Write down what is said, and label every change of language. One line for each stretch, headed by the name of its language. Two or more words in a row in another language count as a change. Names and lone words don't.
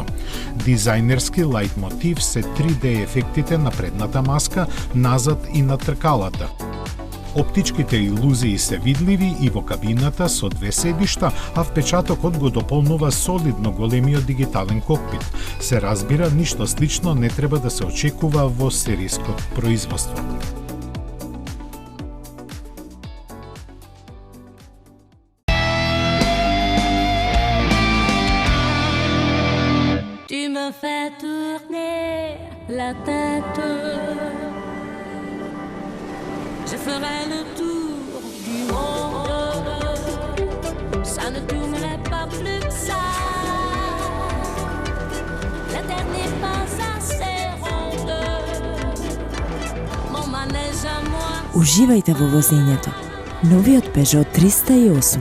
Macedonian: Дизајнерски лајтмотив се 3D ефектите на предната маска, назад и на тркалата. Оптичките илузии се видливи и во кабината со 2 седишта, а впечатокот го дополнува солидно големиот дигитален кокпит. Се разбира, ништо слично не треба да се очекува во серијско производство.
French: Fais tourner la tête. Je ferai le tour du monde. Ça ne tournerait pas plus que ça. La terre n'est pas assez ronde. Mon manège à moi.
Macedonian: Уживајте во возењето. Новиот Peugeot 308.